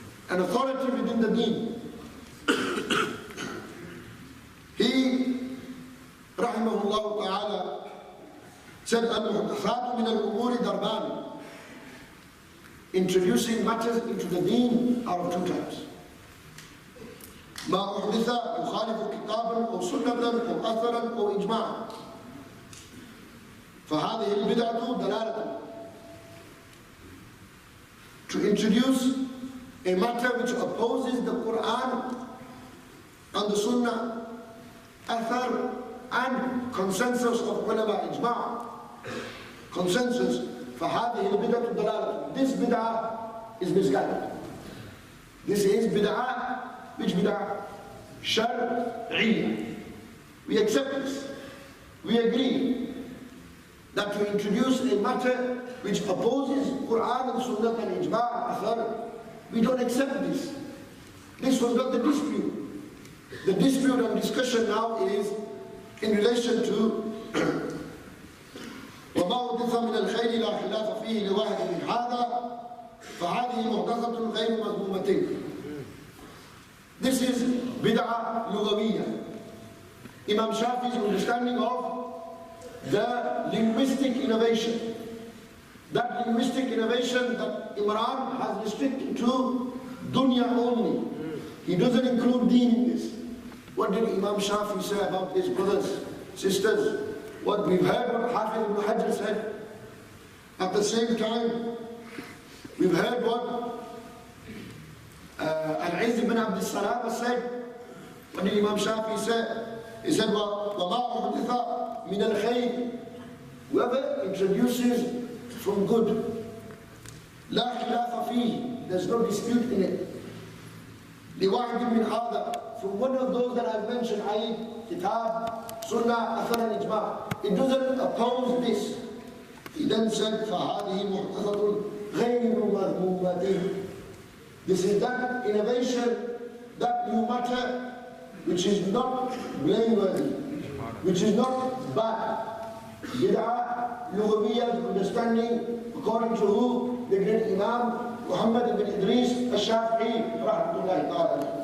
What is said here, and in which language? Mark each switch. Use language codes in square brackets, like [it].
[en] An authority within the deen. He, rahimahullah ta'ala, said, [ar] al-muhdathat min al-umuri darban. [en] Introducing matters into the deen are of 2 types. [ar] ما أحدث يخالف كتابا أو سنة أو أثرا أو إجماعا فهذه البدعة دلالة. [en] To introduce a matter which opposes the Quran and the Sunnah, athar, and consensus of ulama, ijma', consensus, [ar] فهذه البدعة دلالة. [en] This bid'ah is misguided. This is bid'ah. Which bid'ah? Shar'iyyah. We accept this. We agree that to introduce a matter which opposes Quran and Sunnah and Ijma' Athar, we don't accept this. This was not the dispute. The dispute and discussion now is in relation to [ar] وَمَا أُحْدِثَ مِنَ الْخَيْرِ لَا خِلَافَ فِيهِ لِوَاحِدٍ مِنْ هَذَا فَهَذِهِ مُحْدَثَةٌ غَيْرُ مَذْمُومَةٍ. [en] This is bid'ah lughawiyya. Imam Shafi'i's understanding of the linguistic innovation. That linguistic innovation that Imran has restricted to dunya only. He doesn't include deen in this. What did Imam Shafi'i say about his brothers, sisters? What we've heard what Hafiz ibn Hajar said. At the same time, we've heard what Al-Izz bin Abdul Salam said. What did Imam Shafi'i say? He said, [ar] وَمَا أُحْدِثَ مِنَ الْخَيْرِ. [en] Whoever introduces from good, [ar] لَا خِلَافَ فِيهِ. [en] There's no dispute in it. [ar] لِوَاحِدٍ مِنْ هَذَا. [en] From one of those that I've mentioned, i.e. Kitab, Sunnah, Athar and Ijma'. It doesn't oppose this. He then said, [ar] فَهَذِهِ مُحْدَثَةٌ غَيْرُ مَذْمُومَةٍ. [en] This is that innovation, that new matter, which is not blameworthy, which is not bad. Bid'ah, lughawiyya's understanding, according to who? The great Imam Muhammad ibn Idris al-Shafi'ee, rahmatullahi ta'ala.